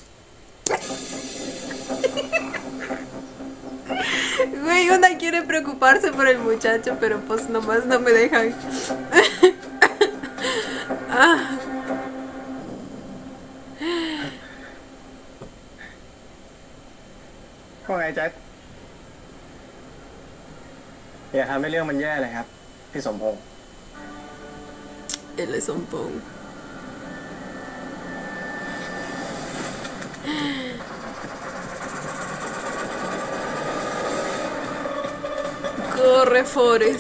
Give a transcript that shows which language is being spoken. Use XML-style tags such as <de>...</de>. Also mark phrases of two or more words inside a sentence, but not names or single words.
<es>Güey, una quiere preocuparse por el muchacho, pero pues nomás no me dejan. Ah.</es> <th>ว่าไงแจ็คอย่าทำให้เรื่องมันแย่เลยครับพี่สมพงษ์</th> <es>Él es un pong. Corre, Forrest.</es>